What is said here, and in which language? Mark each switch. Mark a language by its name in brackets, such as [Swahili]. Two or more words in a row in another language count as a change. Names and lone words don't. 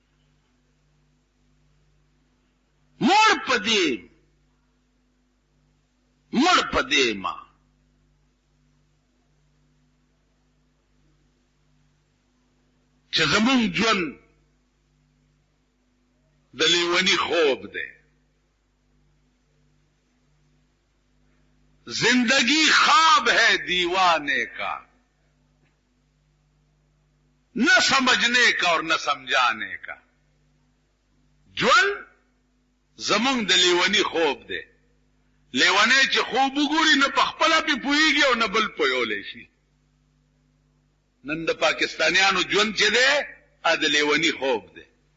[Pashto] مړ پدې ما چې زمون ژوند د لیونی خوب دی. [Urdu] زندگی خواب ہے دیوانے کا، نہ سمجھنے کا اور نہ سمجھانے کا. [Pashto] ژوند زمون د لیونی خوب دی. لیوانه چې خوب وګوري نه په خپل په پويږي او نه بل پویولې شي. نن د پاکستانیانو ژوند چې دی ا د لیونی خوب دی.